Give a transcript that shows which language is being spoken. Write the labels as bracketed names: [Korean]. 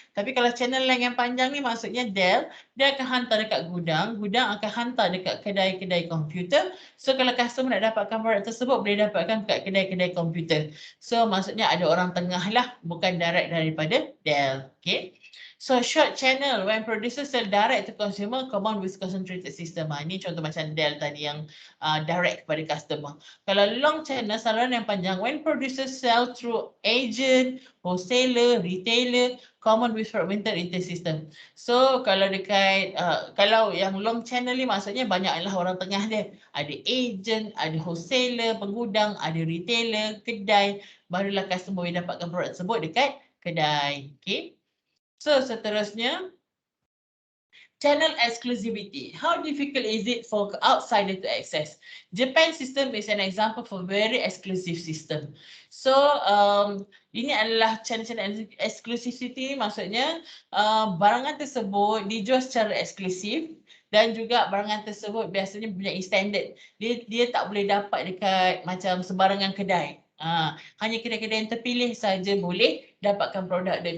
[Malay] Tapi kalau channel length yang panjang ni maksudnya Dell, dia akan hantar dekat gudang, gudang akan hantar dekat kedai-kedai komputer. So kalau customer nak dapatkan produk tersebut boleh dapatkan dekat kedai-kedai komputer. So maksudnya ada orang tengah lah, bukan direct daripada Dell. Okay. [English] So short channel when producers sell direct to consumer combined with concentrated system. [Malay] Ini contoh macam Dell tadi yang direct kepada customer. Kalau long channel, saluran yang panjang, [English] when producers sell through agent, wholesaler, retailer, common with fragmented retail system. [Malay] So kalau dekat, kalau yang long channel ni maksudnya banyaklah orang tengah dia. Ada agent, ada wholesaler, penggudang, ada retailer, kedai, barulah customer boleh dapatkan produk tersebut dekat kedai. Okay. So seterusnya, channel exclusivity. [English] How difficult is it for outsider to access? Japan system is an example for very exclusive system. [Malay] So ini adalah channel exclusivity, maksudnya barangan tersebut dijual secara eksklusif dan juga barangan tersebut biasanya punya standard. Dia tak boleh dapat dekat macam sebarangan kedai. Hanya kedai-kedai yang terpilih saja boleh dapatkan produk dia.